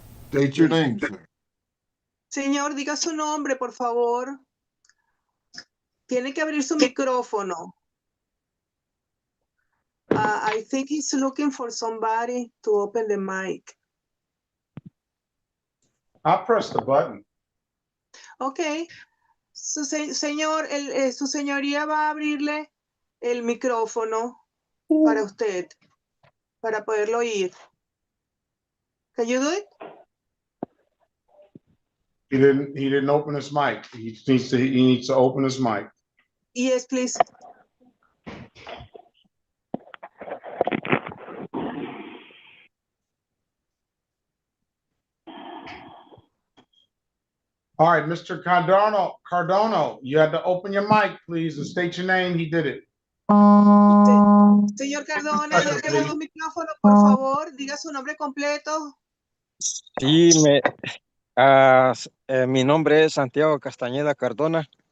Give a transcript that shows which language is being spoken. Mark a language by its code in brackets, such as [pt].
[en] State your name, sir. [es] Señor, diga su nombre, por favor. Tiene que abrir su micrófono. [en] I think he's looking for somebody to open the mic. I'll press the button. Ok. [es] Su señoría va a abrirle el micrófono para usted, para poderlo oír. [en] Can you do it? He didn't open his mic. He needs to open his mic. Yes, please. All right, Mr. Cardano, you had to open your mic, please, and state your name. He did it. [es] Señor Cardona, ya que abrió su micrófono, por favor, diga su nombre completo. Sí, mi nombre es Santiago Castañeda Cardona.